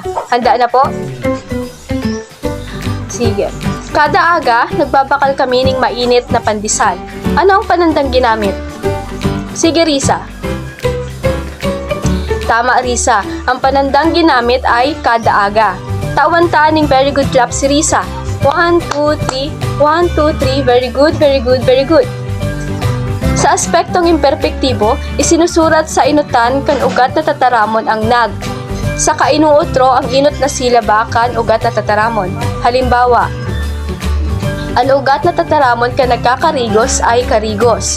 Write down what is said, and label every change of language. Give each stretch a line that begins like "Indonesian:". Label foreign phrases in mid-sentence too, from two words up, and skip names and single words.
Filipino: Handa na po? Sige.
Bikol: Kada aga, nagbabakal kami ng mainit na pandesal.
Filipino: Ano ang panandang ginamit? Sige, Risa. Tama, Risa. Ang panandang ginamit ay kada aga.
Bikol: Tawan-taan ng
English: very good clap
Bikol: si Risa. 1, 2, 3. 1, 2, 3.
English: Very good, very good, very good.
Bikol: Sa aspektong imperpektibo, isinusurat sa inutan kan ugat na tataramon ang nag. Sa kainuutro ang inot na silaba kan ugat na tataramon. Halimbawa, ang ugat na tataramon ka nagkakarigos ay karigos.